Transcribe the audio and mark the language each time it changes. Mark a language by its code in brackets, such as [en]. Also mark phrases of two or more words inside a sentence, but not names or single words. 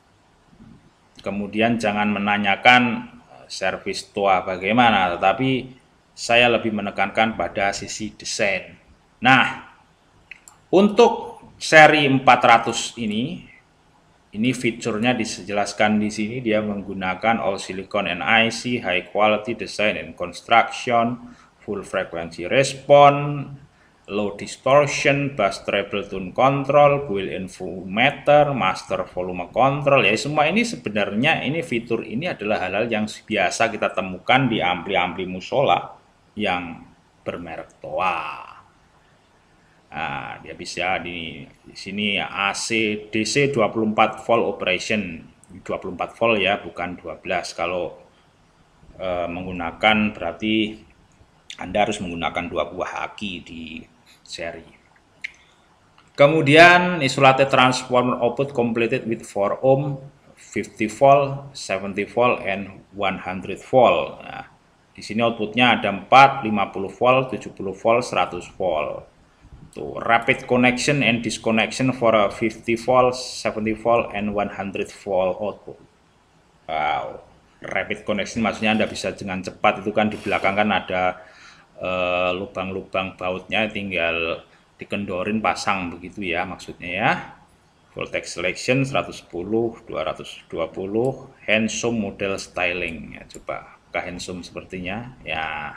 [id] Kemudian jangan menanyakan servis TOA bagaimana, tetapi saya lebih menekankan pada sisi desain. Nah, untuk seri 400 ini fiturnya dijelaskan di sini. Dia menggunakan [en] all silicon and IC, high quality design and construction, full frequency response, low distortion, bass treble tone control, built-in meter, master volume control. [id] Ya, semua ini sebenarnya fitur ini adalah hal-hal yang biasa kita temukan di ampli-ampli musola yang bermerek TOA. Nah, dia bisa di sini [en] AC DC 24 volt operation, [id] 24 volt ya, bukan 12. Kalau menggunakan berarti Anda harus menggunakan 2 buah aki di seri. Kemudian [en] isolated transformer output completed with 4 ohm, 50 volt, 70 volt, and 100 volt. [id] Nah, di sini outputnya ada 4, 50 volt, 70 volt, 100 volt. Tuh, [en] rapid connection and disconnection for a 50 volt, 70 volt, and 100 volt output. [id] Wow, [en] rapid connection [id] maksudnya Anda bisa dengan cepat. Itu kan di belakang kan ada lubang-lubang bautnya, tinggal dikendorin pasang begitu ya maksudnya ya. [en] Voltage selection 110, 220, handsome model styling [id] ya, coba ke handsome sepertinya ya.